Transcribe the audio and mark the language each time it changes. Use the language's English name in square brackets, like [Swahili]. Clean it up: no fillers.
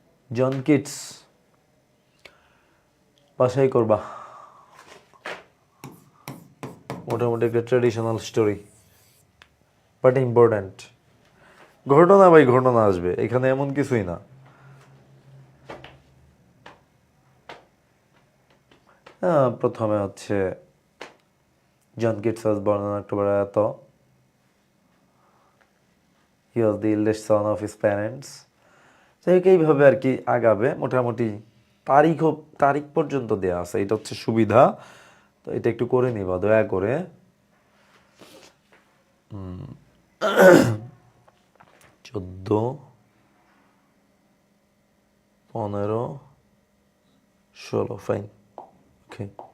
[Bangla] John Keats, বাসায় করবা। মোটামুটি একটা ট্রেডিশনাল স্টোরি, বাট ইম্পর্ট্যান্ট। ঘটনা ভাই ঘটনা আসবে, এখানে এমন কিছুই না। প্রথমে হচ্ছে [English] John Keats was born on October [Bangla] এত, [English] he was the eldest son of his parents। [Bangla] যাই হোক এইভাবে আর কি আগাবে, মোটামুটি তারিখ পর্যন্ত দেয়া আছে, এটা হচ্ছে সুবিধা। তো এটা একটু করে নিবা দয়া করে। 14, 15, 16, ফাইন, ওকে।